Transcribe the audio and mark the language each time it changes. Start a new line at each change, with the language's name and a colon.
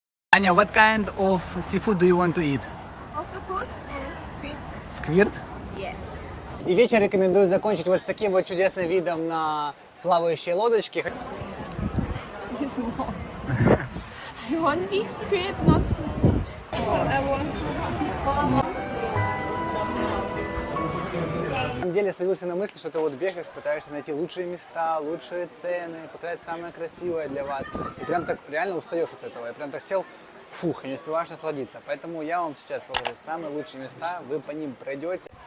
English: Аня, what kind of seafood do you want to eat? Octopus and squid. Squirt? Yes.
Russian: И вечер рекомендую закончить вот с таким вот чудесным видом на плавающие лодочки.
English: It's small. I want big squid, not small. I want.
Russian: На самом деле словился на мысли, что ты вот бегаешь, пытаешься найти лучшие места, лучшие цены, показать самое красивое для вас. И прям так реально устаешь от этого. Я прям так сел, фух, и не успеваешь насладиться. Поэтому я вам сейчас покажу самые лучшие места, вы по ним пройдете.